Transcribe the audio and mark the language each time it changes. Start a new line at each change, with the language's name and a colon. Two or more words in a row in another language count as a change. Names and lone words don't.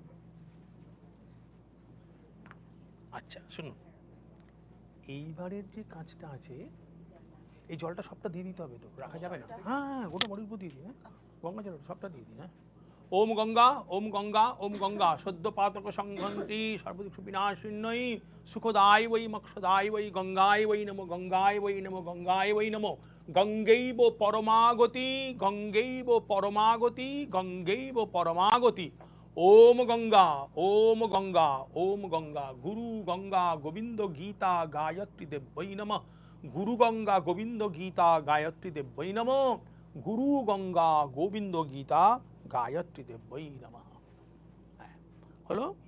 Bangla: আচ্ছা শুনুন, এইবারের যে কাজটা আছে, এই জলটা সবটা দিয়ে দিতে হবে তো, রাখা যাবে না, হ্যাঁ গোটা বডির উপর দিয়ে দিই, হ্যাঁ গঙ্গা জল সবটা দিয়ে দিই, হ্যাঁ
Sanskrit: ওম গঙ্গা ওম গঙ্গা ওম গঙ্গা সদ্য পাতক সংঘন্তি সর্বদিক বিনাশিন্যই সুখদায় বৈ মক্ষদায় বৈ গঙ্গায় বৈ নমো, গঙ্গায় বৈ নমো, গঙ্গায় বৈ নমো, গঙ্গৈব পরমাগতি, গঙ্গৈব পরমাগতি, গঙ্গৈব পরমাগতি, ওম গঙ্গা ওম গঙ্গা ওম গঙ্গা, গুরু গঙ্গা গোবিন্দ গীতা গায়ত্রী দেব্যৈ নমঃ, গুরু গঙ্গা গোবিন্দ গীতা গায়ত্রী দেব্যৈ নমঃ, গুরু গঙ্গা গোবিন্দ গীতা গায়ত্রী দেব্যৈ নমঃ।
Bangla: হলো